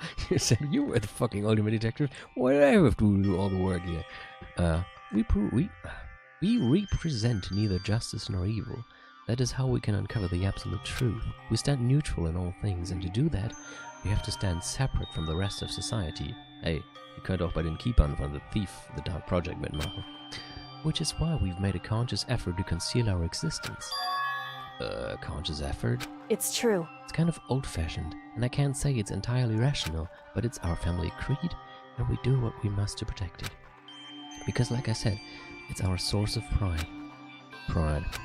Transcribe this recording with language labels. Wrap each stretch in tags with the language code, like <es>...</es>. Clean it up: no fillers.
<en>You said you were the fucking ultimate detective. Why do I have to do all the work here? We represent neither justice nor evil. That is how we can uncover the absolute truth. We stand neutral in all things, and to do that, we have to stand separate from the rest of society.</en> <de>Hey, you könnt auch bei den Keepern von The Thief, The Dark Project mitmachen.</de> <en>Which is why we've made a conscious effort to conceal our existence. Conscious effort? It's true. It's kind of old-fashioned, and I can't say it's entirely rational, but it's our family creed, and we do what we must to protect it. Because, like I said, it's our source of pride. Pride.</en>